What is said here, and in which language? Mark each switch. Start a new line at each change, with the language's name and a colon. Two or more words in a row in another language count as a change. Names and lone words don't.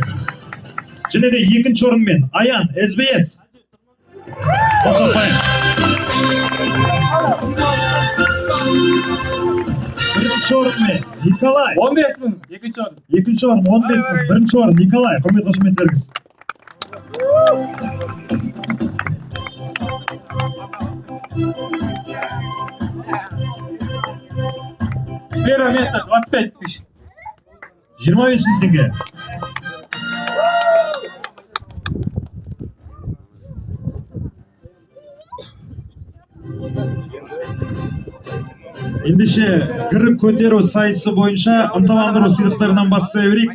Kazakh: Және де екінші орынмен Аян СБС. Бірінші орынмен Николай. 15.000, екінші орын. Екінші орын 15.000, бірінші орын Николай. Құрмет қошеметтеріңіз.
Russian: Первое место 25 тысяч.
Kazakh: 25.000 теңге. Ендеше кіріп көтеру сайысы бойынша ынталандыру сыйлықтарынан бастай берейік.